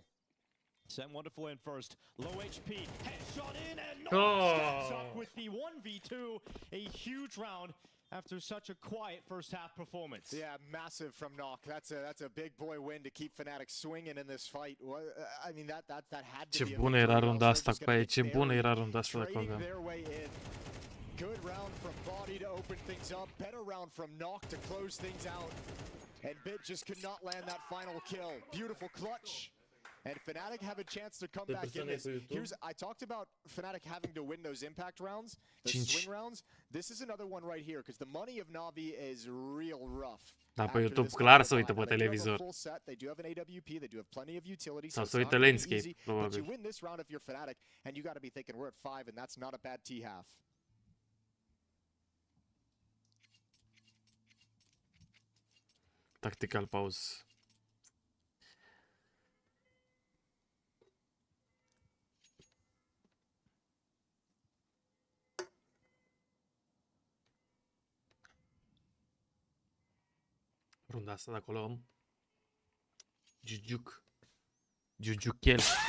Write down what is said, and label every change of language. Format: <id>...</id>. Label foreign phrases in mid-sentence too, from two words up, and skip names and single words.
<en>Sent Wonderful in first. Low HP. Headshot in, and Knock steps up with the 1v2. A huge round after such a quiet first half performance. Yeah, massive from Knock. That's a big boy win to keep Fnatic swinging in this fight. I mean, that had to be.</en> <ro>Ce bună era runda asta cu aia, ce bună era runda asta cu aia.</ro> <en>Good round from Body to open things up. Better round from Knock to close things out. And Bit just could not land that final kill. Beautiful clutch. And Fnatic have a chance to come back in this. I talked about Fnatic having to win those impact rounds, those swing rounds. This is another one right here, because the money of Na'Vi is real rough.</en> <ro>Da, pe YouTube clar se uită pe televizor.</ro> <en>They do have an AWP, they do have plenty of utility.</en> <ro>Sau se uită landscape, probabil.</ro> <en>But you win this round if you're Fnatic, and you got to be thinking we're at 5, and that's not a bad T-half. Tactical pause.</en> <ro>Runda asta de acolo. Jujuchel.</ro>